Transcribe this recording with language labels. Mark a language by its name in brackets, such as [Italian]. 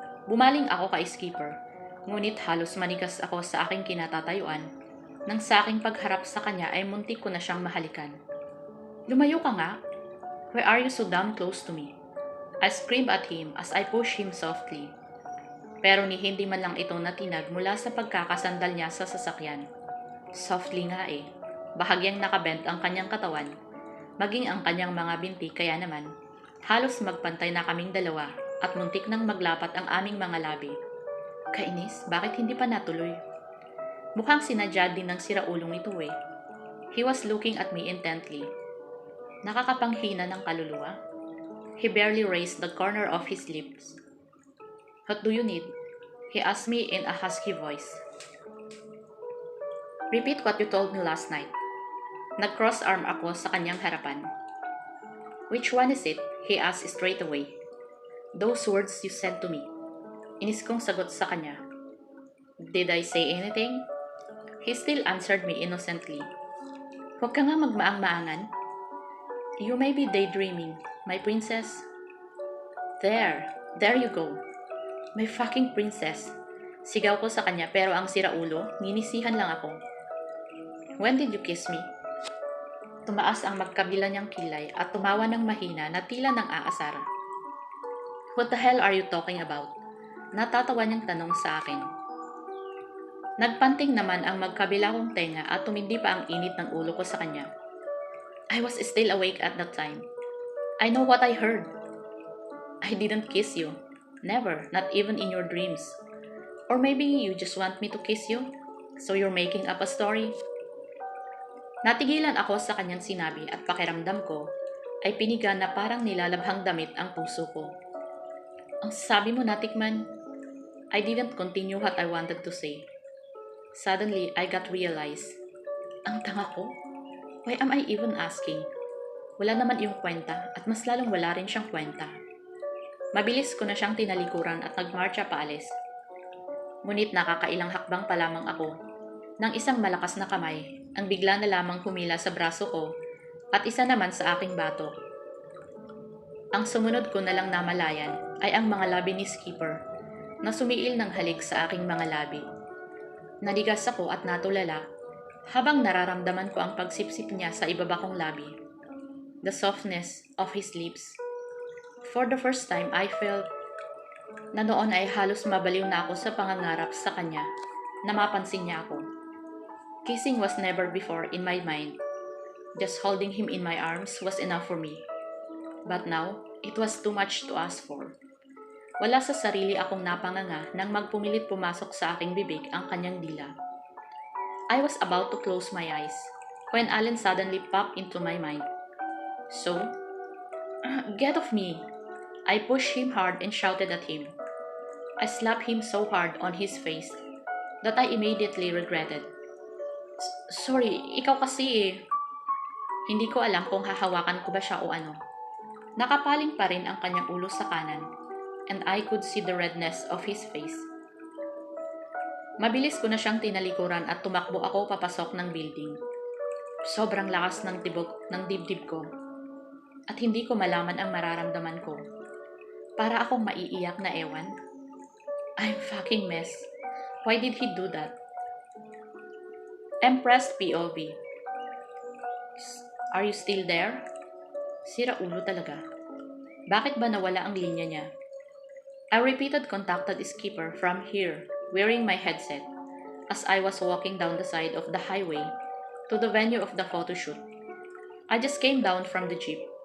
[Filipino] Bumaling ako kay Skipper, ngunit halos manigas ako sa aking kinatatayuan nang sa aking pagharap sa kanya ay muntik ko na siyang mahalikan. Lumayo ka nga! [English] Why are you so damn close to me? I screamed at him as I pushed him softly. [Filipino] Pero ni hindi man lang ito natinag mula sa pagkakasandal niya sa sasakyan. Softly nga eh. Bahagyang nakabent ang kanyang katawan, maging ang kanyang mga binti kaya naman, halos magpantay na kaming dalawa at muntik nang maglapat ang aming mga labi. Kainis, bakit hindi pa natuloy? Mukhang sinadya din ng siraulong ito eh. [English] He was looking at me intently. [Filipino] Nakakapanghina ng kaluluwa. [English] He barely raised the corner of his lips. What do you need? He asked me in a husky voice. Repeat what you told me last night. [Filipino] Nag-cross-arm ako sa kanyang harapan. [English] Which one is it? He asked straight away. Those words you said to me. [Filipino] Inis kong sagot sa kanya. [English] Did I say anything? He still answered me innocently. [Filipino] Huwag ka nga magmaang-maangan. [English] You may be daydreaming, my princess. There you go. My fucking princess. [Filipino] Sigaw ko sa kanya pero ang siraulo, ninisihan lang ako. [English] When did you kiss me? [Filipino] Tumaas ang magkabila niyang kilay at tumawa ng mahina na tila ng aasar. [English] What the hell are you talking about? [Filipino] Natatawa niyang tanong sa akin. Nagpanting naman ang magkabila kong tenga at tumindi pa ang init ng ulo ko sa kanya. [English] I was still awake at that time. I know what I heard. I didn't kiss you. Never, not even in your dreams. Or maybe you just want me to kiss you? So you're making up a story? [Filipino] Natigilan ako sa kanyang sinabi at pakiramdam ko ay piniga na parang nilalabhang damit ang puso ko. Ang sabi mo, natikman. [English] I didn't continue what I wanted to say. Suddenly, I got realized. [Filipino] Ang tanga ko? [English] Why am I even asking? [Filipino] Wala naman iyong kwenta at mas lalong wala rin siyang kwenta. Mabilis ko na siyang tinalikuran at nagmarcha paalis. Ngunit nakakailang hakbang pa lamang ako nang isang malakas na kamay ang bigla na lamang humila sa braso ko at isa naman sa aking batok. Ang sumunod ko na lang namalayan ay ang mga labi ni Skipper na sumiil ng halik sa aking mga labi. Naligas ako at natulala habang nararamdaman ko ang pagsipsip niya sa ibaba kong labi. [English] The softness of his lips. For the first time, I felt [Filipino] na noon ay halos mabaliw na ako sa pangangarap sa kanya na mapansin niya ako. [English] Kissing was never before in my mind. Just holding him in my arms was enough for me. But now, it was too much to ask for. [Filipino] Wala sa sarili akong napanganga nang magpumilit pumasok sa aking bibig ang kanyang dila. [English] I was about to close my eyes when Allen suddenly popped into my mind. So, get off me! I pushed him hard and shouted at him. I slapped him so hard on his face that I immediately regretted. [Filipino] Sorry, ikaw kasi eh. Hindi ko alam kung hahawakan ko ba siya o ano. Nakapaling pa rin ang kanyang ulo sa kanan, [English] and I could see the redness of his face. [Filipino] Mabilis ko na siyang tinalikuran at tumakbo ako papasok ng building. Sobrang lakas ng tibok ng dibdib ko, at hindi ko malaman ang mararamdaman ko. Para akong maiiyak na ewan. [English] I'm fucking mess. Why did he do that? Impressed POV. Are you still there? [Filipino] Sira ulo talaga. Bakit ba nawala ang linya niya? [English] I repeated contacted Skipper from here, wearing my headset, as I was walking down the side of the highway to the venue of the photo shoot. I just came down from the jeep.